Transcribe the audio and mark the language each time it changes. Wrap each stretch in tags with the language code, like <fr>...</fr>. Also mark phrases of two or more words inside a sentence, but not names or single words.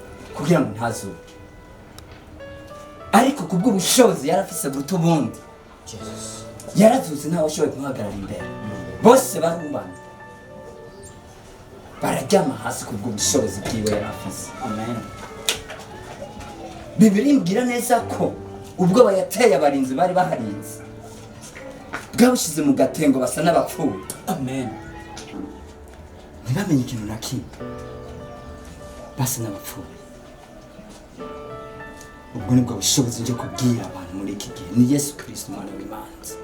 <rn>kugira ngo ntazuba ariko kubw'ubushobozi yarafise buruta ubundi yarazutse ntawe ashoboye kumuhagarara imbere bose barubana bararyama hasi kubw'ubushobozi bwiwe yarafise amen Bibiri mbwira neza ko ubwo bayateye abarinzi bari baharinze bwabushize mu gatengo basa n'abapfuye amen ntibamenye ikintu na kimwe basa n'abapfuye ubwo nibwo bushobozi nje kubwira abantu muri iki gihe ni Yesu Kristo umwana w'Imana</rn>